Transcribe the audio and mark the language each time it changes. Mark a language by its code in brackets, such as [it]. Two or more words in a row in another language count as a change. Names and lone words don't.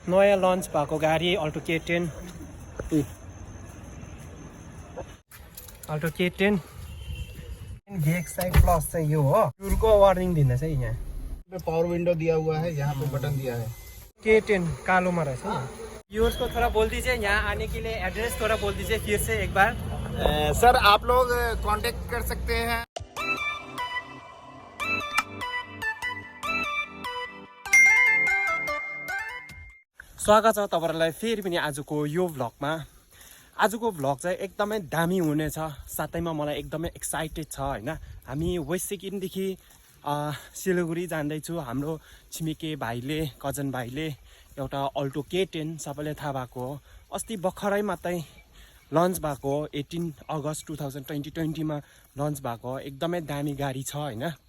[ne] नयाँ लन्च भएको गाडी अल्टो K10 अल्टो K10 VXI प्लस चाहिँ यो हो फ्युलको वार्निङ दिँदैछ यहाँ [hi] पावर विंडो दिया हुआ है यहाँ पे बटन दिया है [ne] K10 कालोमा रहेछ [hi] व्यूअर्स को थोड़ा बोल दीजिए यहाँ आने के लिए एड्रेस थोड़ा बोल दीजिए फिर से एक बार सर आप लोग कांटेक्ट कर सकते हैं [ne] स्वागत छ तपाईहरुलाई फेरि पनि आजको यो भ्लगमा आजको भ्लग चाहिँ एकदमै दामी हुनेछ साथैमा मलाई एकदमै एक्साइटेड छ हैन हामी वेस्ट सिक्किमदेखि सिलगढी जाँदै छु हाम्रो छिमेकी भाइले कजन भाइले एउटा अल्टो K10 सबैले थाहा भएको हो अस्ति भर्खरै मात्रै लन्च भएको 18 अगस्त 2020 मा लन्च भएको एकदमै दामी गाडी छ हैन